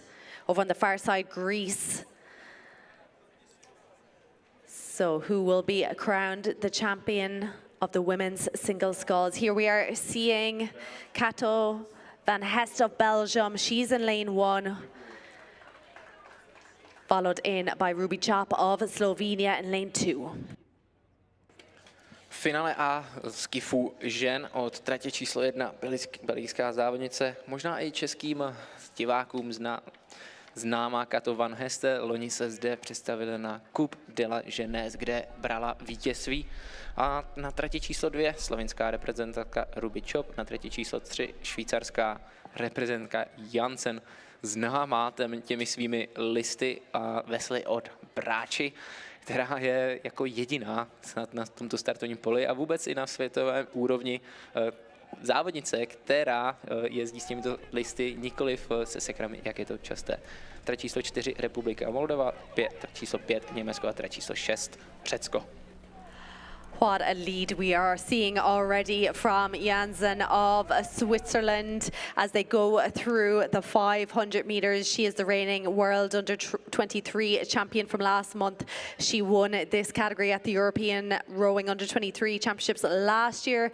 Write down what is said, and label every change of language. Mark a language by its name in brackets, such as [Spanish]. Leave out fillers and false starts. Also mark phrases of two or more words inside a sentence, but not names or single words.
[English] Over on the far side, Greece. So who will be crowned the champion of the women's single sculls? Here we are seeing Kato van Hest of Belgium. She's in lane 1. Followed in by Ruby Chop of Slovenia in lane 2. [Czech] Finále A skifu žen od tratě číslo 1 belgická závodnice, možná i českým divákům známá Kato Van Heste. Loni se zde představila na Coupe de la Jeunesse, kde brala vítězství. A na trati číslo 2 slovinská reprezentantka Ruby Chop, na trati číslo 3 švýcarská reprezentantka Jansen, známá těmi svými listy a vesly od Bráči, která je jako jediná snad na tomto startovním poli a vůbec i na světovém úrovni závodnice, která jezdí s těmito listy nikoliv se sekrami, jak je to časté. Trať číslo 4 Republika Moldova, trať číslo 5 Německo a trať číslo 6 Řecko. [English] What a lead we are seeing already from Jansen of Switzerland as they go through the 500 meters. She is the reigning world under-23 champion from last month. She won this category at the European Rowing Under-23 Championships last year.